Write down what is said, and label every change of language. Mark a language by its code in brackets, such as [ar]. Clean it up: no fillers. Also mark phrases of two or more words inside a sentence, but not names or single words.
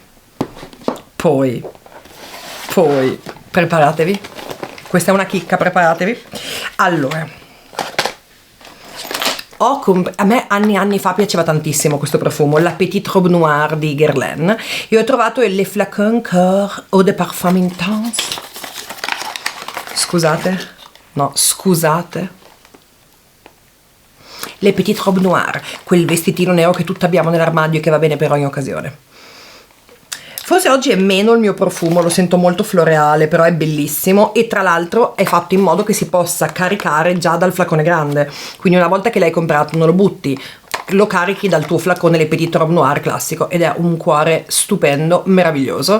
[it] Poi preparatevi, questa è una chicca, preparatevi. Allora, a me anni fa piaceva tantissimo questo profumo, la Petite Robe Noire di Guerlain, e ho trovato il Le Flacon Coeur Eau de Parfum Intense. Scusate, le Petite Robe Noire, quel vestitino nero che tutti abbiamo nell'armadio e che va bene per ogni occasione. Forse oggi è meno il mio profumo, lo sento molto floreale, però è bellissimo e tra l'altro è fatto in modo che si possa caricare già dal flacone grande, quindi una volta che l'hai comprato non lo butti, lo carichi dal tuo flacone Le Petite Robe Noire classico ed è un cuore stupendo, meraviglioso.